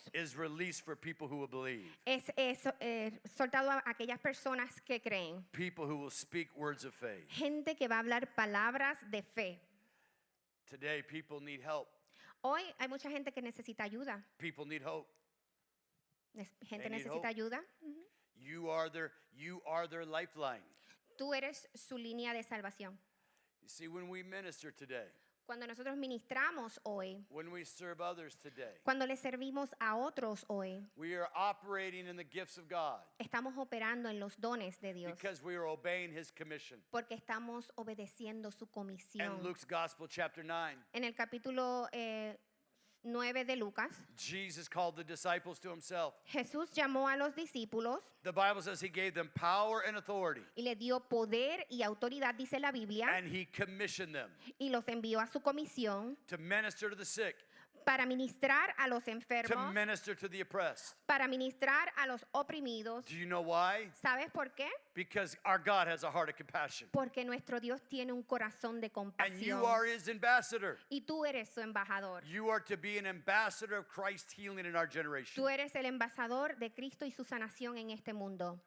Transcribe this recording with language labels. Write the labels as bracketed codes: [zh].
[en] is released for people who will believe. [es] es soltado a aquellas personas que creen. [en] People who will speak words of faith. [es] Gente que va a hablar palabras de fe. [en] Today, people need help. [es] Hoy hay mucha gente que necesita ayuda. [en] People need hope. [es] Gente [en] They need [es] necesita [en] hope. [es] ayuda. [en] You are their lifeline. [es] Tú eres su línea de salvación. [en] You see, when we minister today, [es] Cuando nosotros ministramos hoy, [en] when we serve others today, [es] cuando le servimos a otros hoy, [en] we are operating in the gifts of God [es] estamos operando en los dones de Dios. [en] because we are obeying His commission. [es] Porque estamos obedeciendo su [en] And [es] comisión. [en] Luke's Gospel, chapter 9, [es] En el capítulo 9 de Lucas, [en] Jesus called the disciples to Himself. [es] Jesús llamó a los discípulos [en] The Bible says He gave them power and authority, [es] y le dio poder y autoridad, dice la Biblia, [en] and He commissioned them [es] y los envió a su comisión [en] to minister to the sick, [es] para ministrar a los [en] to [es] enfermos, [en] minister to the oppressed. [es] para ministrar a los oprimidos. [en] Do you know why? [es] ¿Sabes por qué? [en] Because our God has a heart of compassion. [es] Porque nuestro Dios tiene un corazón de [en] And you [es] compasión. [en] are His ambassador. [es] Y tú eres su embajador. [en] You are to be an ambassador of Christ's healing in our generation. [es] Tú eres el embajador de Cristo y su sanación en este mundo.